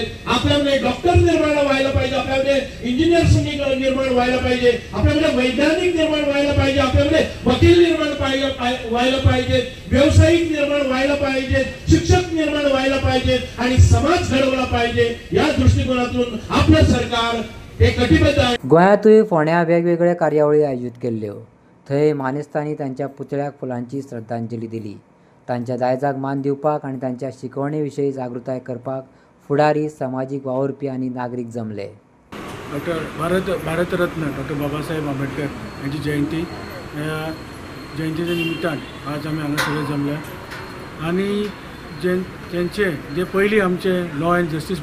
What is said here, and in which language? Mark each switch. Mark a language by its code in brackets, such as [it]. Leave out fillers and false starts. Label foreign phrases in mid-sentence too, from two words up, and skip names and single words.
[mr] आपल्यामध्ये डॉक्टर निर्माण व्हायला पाहिजे, आपल्यामध्ये इंजिनियर्स निर्माण व्हायला पाहिजे, आपल्यामध्ये वैज्ञानिक निर्माण व्हायला पाहिजे, आपल्यामध्ये वकील निर्माण व्हायला पाहिजे, व्यावसायिक निर्माण व्हायला पाहिजे, शिक्षक निर्माण व्हायला पाहिजे आणि समाज घडवला पाहिजे। या दृष्टिकोनातून आपलं सरकार हे कटिबद्ध आहे। [kok] गोंयांतूय फोंड्या वेगवेगळ्या कार्यावळी आयोजीत केल्ल्यो। थंय मानेस्तांनी तांच्या पुतळ्याक फुलांची श्रद्धांजली दिली। तांच्या दायजाक मान दिवपाक आनी तांच्या शिकवणे विशीं जागृताय करपाक फुडारी, सामाजीक वावुरपी आनी नागरीक जमले। भारतरत्न डॉक्टर बाबासाहेब आंबेडकर यांची जयंती, जयंतीच्या निमित्तान आज आमी हांगा सगळे जमल्या आणि त्यांचे जे पयलीं आमचे [en] law and justice